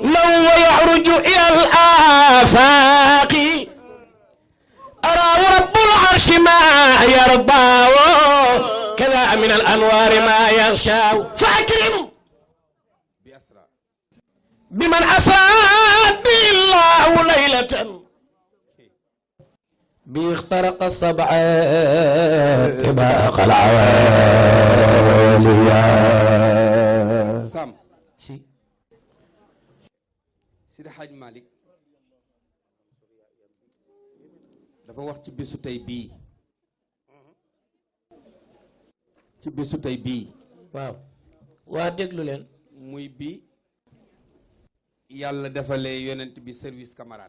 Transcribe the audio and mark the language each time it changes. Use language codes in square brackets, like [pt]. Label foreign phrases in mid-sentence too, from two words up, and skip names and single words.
[ar] لو يعرج إلى الآفاق أرى رب العرش ما يرضى كذا من الأنوار ما يغشى فأكرم بمن أسرى به الله ليلة بيخترق السبع طباق العوالي [wo] سام سيدي حاج مالك dafa wax ci bésu tey bii ci bésu tey bii waaw waa déglu leen muy bi yàlla defalee yonent bi [fr] service camarade